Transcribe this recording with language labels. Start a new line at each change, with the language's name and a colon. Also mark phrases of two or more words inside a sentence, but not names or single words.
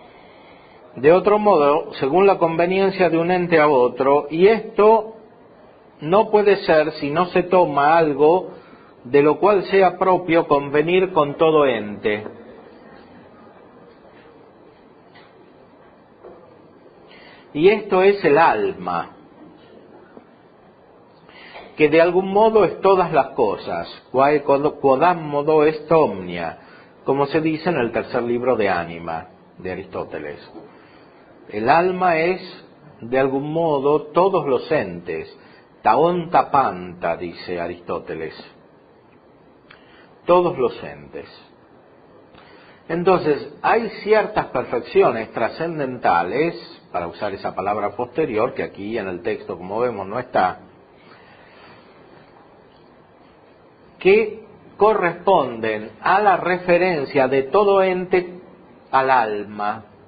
Spanish: De otro modo, según la conveniencia de un ente a otro, y esto no puede ser si no se toma algo de lo cual sea propio convenir con todo ente. Y esto es el alma, que de algún modo es todas las cosas,
Latin: quae quodam modo est omnia,
Spanish: como se dice en el tercer libro de Ánima, de Aristóteles. El alma es, de algún modo, todos los entes,
Greek: τὰ ὄντα πάντα,
Spanish: dice Aristóteles, todos los entes. Entonces, hay ciertas perfecciones trascendentales, para usar esa palabra posterior, que aquí en el texto, como vemos, no está, que corresponden a la referencia de todo ente al alma.